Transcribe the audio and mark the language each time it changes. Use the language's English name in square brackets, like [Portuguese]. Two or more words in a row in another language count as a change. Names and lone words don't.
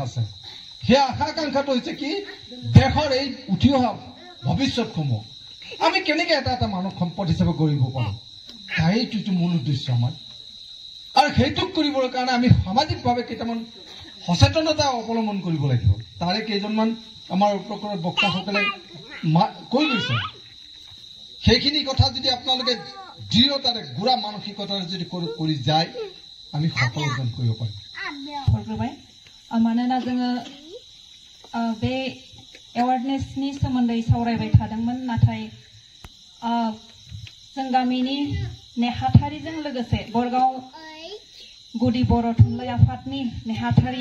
[Assamese] আছে সেই আশা আকাংক্ষাটো হৈছে কি দেশৰ এই উঠি অহা ভৱিষ্যতসমূহ আমি কেনেকৈ এটা এটা মানৱ সম্পদ হিচাপে গঢ়িব পাৰোঁ সেইটোতো মূল উদ্দেশ্য আমাৰ আৰু সেইটোক কৰিবৰ কাৰণে আমি সামাজিকভাৱে কেইটামান সচেতনতা অৱলম্বন কৰিব লাগিব তাৰে কেইজনমান আমাৰ উপকৰণ বক্তাসকলে কৈ গৈছে সেইখিনি কথা যদি আপোনালোকে দৃঢ়তাৰে গুড়া মানসিকতাৰে যদি কৰি যায় আমি সফল অৰ্জন কৰিব পাৰিম [Bodo] फरग्रोबाय मानोना जोङो बे एवारनेसनि सोमोन्दै सावरायबाय थादोंमोन नाथाय जों गामिनि नेहाथारिजों लोगोसे बरगाव गुदि बर' थुनलाइ आफादनि नेहाथारि